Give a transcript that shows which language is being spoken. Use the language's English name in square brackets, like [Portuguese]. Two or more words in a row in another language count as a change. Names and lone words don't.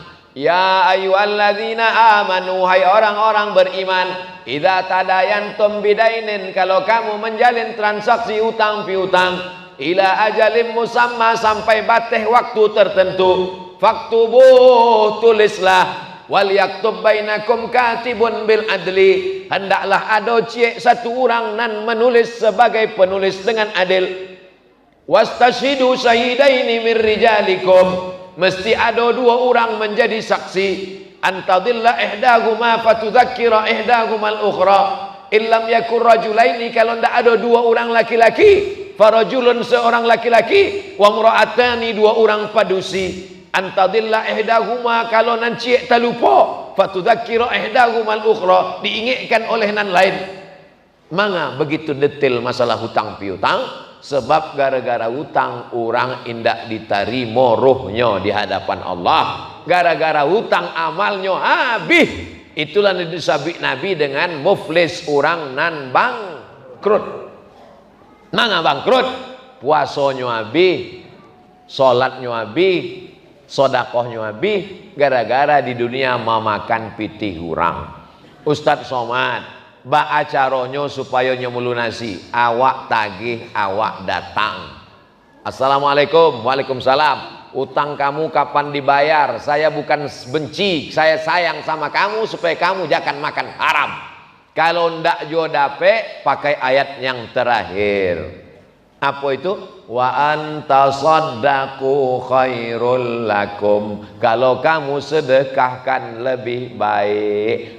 [Arabic] يا أيها الذين آمنوا, [Indonesian] hai orang-orang beriman, [Arabic] إذا تداينتم بدين, [Indonesian] kalau kamu menjalin transaksi utang piutang, [Arabic] إلى أجل مسمى, [Indonesian] sampai batas waktu tertentu, faktubuh, tulislah. [Arabic] وليكتب بينكم كاتب بالعدل, [Indonesian] hendaklah ada satu orang nan menulis sebagai penulis dengan adil. [Arabic] واستشهدوا شهيدين من رجالكم, [Indonesian] mesti ada dua orang menjadi saksi. [Arabic] أن تضل إحداهما فتذكر إحداهما الأخرى إن لم يكونا رجلين, [Minangkabau] kalau ndak ada dua orang laki-laki, [Arabic] فرجل [Indonesian] seorang laki-laki, [Arabic] وامرأتان [Minangkabau] dua orang padusi. [Arabic] أن تضل إحداهما, [Minangkabau] kalau nan ciek terlupa, [Arabic] فتذكر إحداهما الأخرى, [Indonesian] diingatkan oleh nan lain. [Minangkabau] Manga begitu detail masalah hutang piutang? [Indonesian] Sebab gara-gara hutang orang indak diterima rohnya di hadapan Allah. Gara-gara hutang amalnya habis. Itulah disebut Nabi dengan muflis, orang nan bangkrut. [Minangkabau] Manga bangkrut? [Indonesian] Puasanya habis, salatnya habis, sedekahnya habis, gara-gara di dunia memakan pitih orang. [Minangkabau] Ustadz Somad, ba acaronyo supaya nyemulunasi, awak tagih, awak datang. [Arabic] السلام عليكم. وعليكم السلام. [Indonesian] Utang kamu kapan dibayar? Saya bukan benci, saya sayang sama kamu supaya kamu jangan makan haram. [Minangkabau] Kalau ndak jo dape, pakai ayat yang terakhir. [Indonesian] Apa itu? [Arabic] وأن تصدقوا خير لكم, [Indonesian] kalau kamu sedekahkan lebih baik.